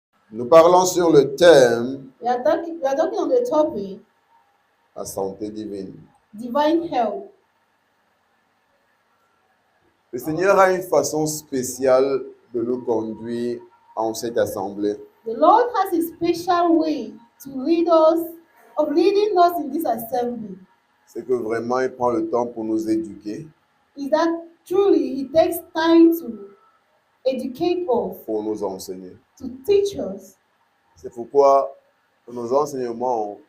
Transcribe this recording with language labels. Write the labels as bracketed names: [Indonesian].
[French] Nous parlons sur le thème [English] We are talking on the topic [French] la santé divine. [English] divine health. [French] Le Seigneur a une façon spéciale de nous conduire en cette assemblée. [English] The Lord has a special way to lead us, of leading us in this assembly. [French] C'est que vraiment il prend le temps pour nous éduquer, [English] Is that truly He takes time to educate us, [French] pour nous enseigner. [English] to teach us. [French] C'est pourquoi nos enseignements